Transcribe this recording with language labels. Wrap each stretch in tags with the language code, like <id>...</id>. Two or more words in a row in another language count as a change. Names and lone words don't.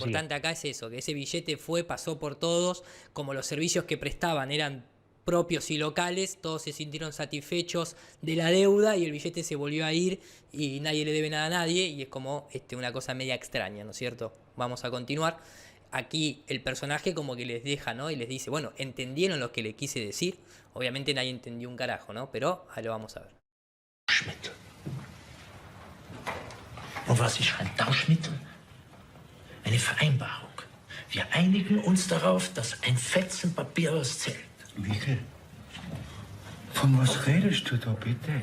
<es>Lo importante acá es eso, que ese billete pasó por todos, como los servicios que prestaban eran propios y locales, todos se sintieron satisfechos de la deuda y el billete se volvió a ir y nadie le debe nada a nadie y es como una cosa media extraña, ¿no es cierto? Vamos a continuar. Aquí el personaje como que les deja, ¿no? Y les dice, bueno, ¿entendieron lo que le quise decir? Obviamente nadie entendió un carajo, ¿no? Pero ahí lo vamos a ver.</es> <de>Tauschmittel. Und was ist ein Tauschmittel? Eine Vereinbarung. Wir einigen uns darauf, dass ein Fetzen Papier was zählt. Michael, von was redest du da bitte?</de>